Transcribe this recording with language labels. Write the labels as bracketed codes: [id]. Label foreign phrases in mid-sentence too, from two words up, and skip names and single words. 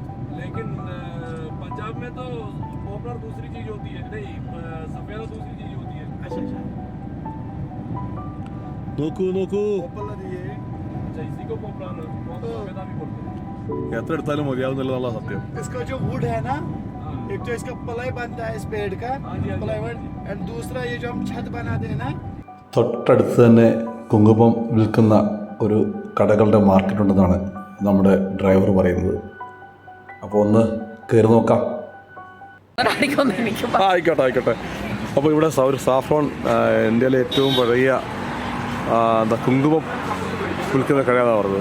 [ml] നോക്കൂ. എത്ര എടുത്താലും മതിയാവുന്നില്ല സത്യം. [hi] इसका जो वुड है ना, एक तो इसका प्लाई बनता है इस पेड़ का, प्लाईवुड, एंड दूसरा ये जो हम छत बनाते हैं ना. [ml] തൊട്ടടുത്ത് തന്നെ കുങ്കുമം വിൽക്കുന്ന ഒരു കടകളുടെ മാർക്കറ്റുണ്ടെന്നാണ് നമ്മുടെ ഡ്രൈവർ പറയുന്നത്. അപ്പോൾ ഒന്ന് കയറി നോക്കാം. ആയിക്കോട്ടെ. അപ്പോൾ ഇവിടെ ഒരു സാഫ്രോൺ, ഇന്ത്യയിലെ ഏറ്റവും പഴയ കുങ്കുമം വിൽക്കുന്ന കടയാണെന്ന് പറഞ്ഞത്.